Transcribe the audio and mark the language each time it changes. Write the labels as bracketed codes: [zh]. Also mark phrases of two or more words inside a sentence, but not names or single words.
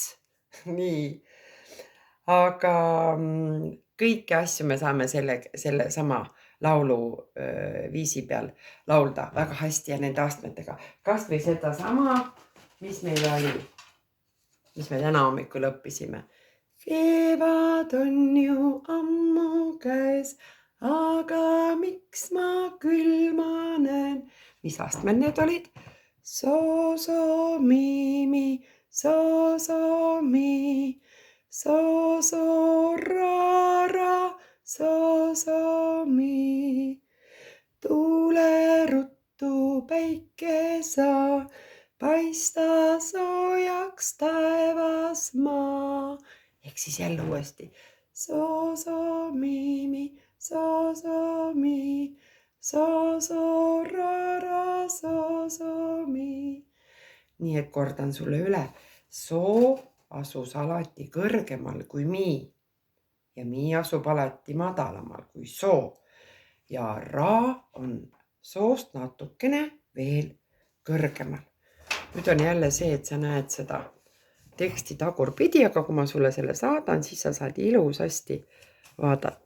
[et] Nii, aga kõiki asju me saame selle sama laulu viisi peal laulda väga hästi ja nende astmetega. Kas või seda sama, mis meil oli, mis me täna hommikul õppisime. Kevad on ju ammu käes, aga miks ma külmanen? Mis astmed need olid? So, so, mi, so, so, mi, so, so, ra, so, so, mi. Tule ruttu päike sa, paista soojaks taevas maa. Ehk siis jälle uuesti. So, so, mi, so, so, mi, so, so, ra, so, so, mi. Nii et kordan sulle üle. So asus alati kõrgemal kui mi ja mi asub alati madalamal kui so. Ja ra on soost natukene veel kõrgemal. Nüüd on jälle see, et sa näed seda teksti tagurpidi, aga kui ma sulle selle saadan, siis sa saad ilusasti vaadata.